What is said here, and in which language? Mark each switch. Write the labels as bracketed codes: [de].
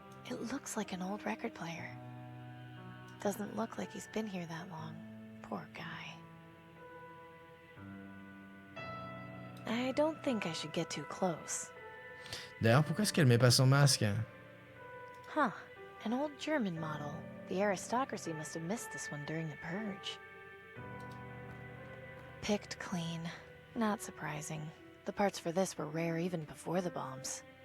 [en] It looks like an old record player. Doesn't look like he's been here that long. Poor guy. I don't think I should get too close. [fr] D'ailleurs, pourquoi est-ce qu'elle met pas son masque? [en] Huh. An old German model. The aristocracy must have missed this one during the purge. Picked clean. Not surprising. The parts for this were rare even before the bombs.